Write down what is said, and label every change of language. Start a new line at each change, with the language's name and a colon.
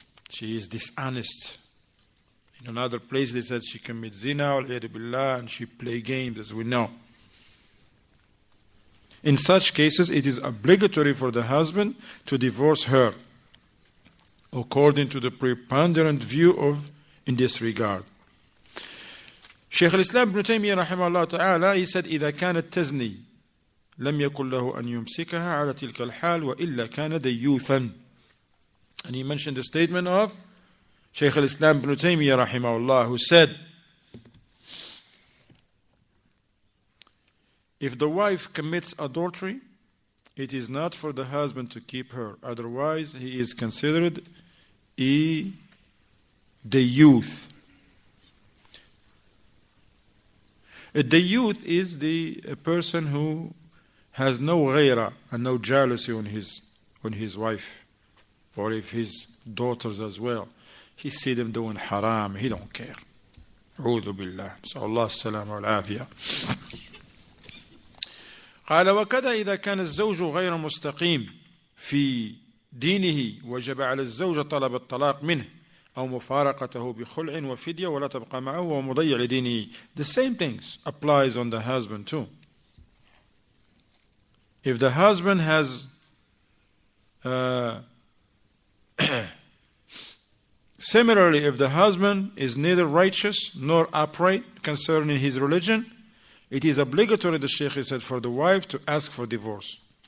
English: She is dishonest. In another place they said she commits zina, and she play games, as we know. In such cases, it is obligatory for the husband to divorce her, according to the preponderant view in this regard.
Arabic: Shaykh al-Islam ibn Taymiyyah rahimahullah ta'ala,
English: he said,
Arabic: إذا كانت تزني لم يكن له أن يمسكها على تلك الحال وإلا كان ديوثا.
English: And he mentioned the statement of Shaykh al-Islam ibn Taymiyyah rahimahullah, who said, if the wife commits adultery, it is not for the husband to keep her. Otherwise, he is considered the youth. The youth is a person who has no ghaira and no jealousy on his wife, or if his daughters as well. He see them doing haram, he don't care.
Arabic: A'udhu billah. So Allah salama wal afiyah. قال وكذا إذا كان الزوج غير مستقيم في دينه وجب على الزوجة طلب الطلاق منه أو مفارقته بخلع وفدية ولا تبقى معه ومضيع لدينه.
English: The same things applies on the husband too. If the husband has similarly, if the husband is neither righteous nor upright concerning his religion, it is obligatory, the Shaykh said, for the wife to ask for divorce.